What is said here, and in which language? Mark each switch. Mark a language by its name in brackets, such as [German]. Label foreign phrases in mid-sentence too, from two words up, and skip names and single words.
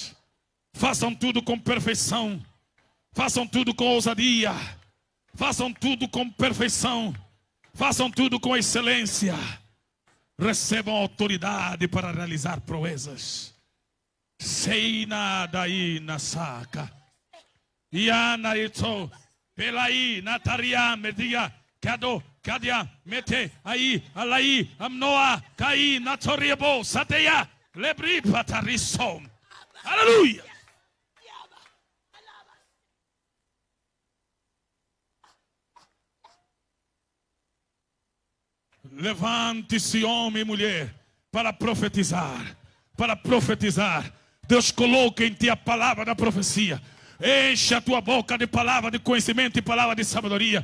[Portuguese] Façam tudo com perfeição. Façam tudo com ousadia. Façam tudo com perfeição. Façam tudo com excelência. Recebam autoridade para realizar proezas. Seina daí na saca. Iana ito. Pelai nataria media. Kado kadia mete aí alai amnoa kai natoriebo sateia lebri patarisom. Aleluia. Levante-se, homem e mulher, para profetizar. Para profetizar. Deus coloca em ti a palavra da profecia. Enche a tua boca de palavra de conhecimento e palavra de sabedoria.